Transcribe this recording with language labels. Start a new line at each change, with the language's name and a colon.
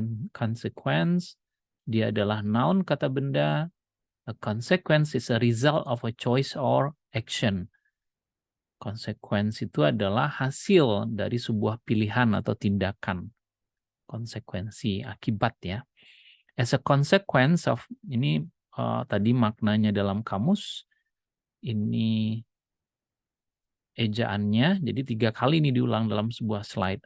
Indonesian: Consequence. Dia adalah noun, kata benda.
English: A consequence is a result of a choice or action.
Indonesian: Konsekuensi itu adalah hasil dari sebuah pilihan atau tindakan. Konsekuensi, akibat ya.
English: As a consequence of,
Indonesian: ini tadi maknanya dalam kamus, ini ejaannya, jadi 3 kali ini diulang dalam sebuah slide.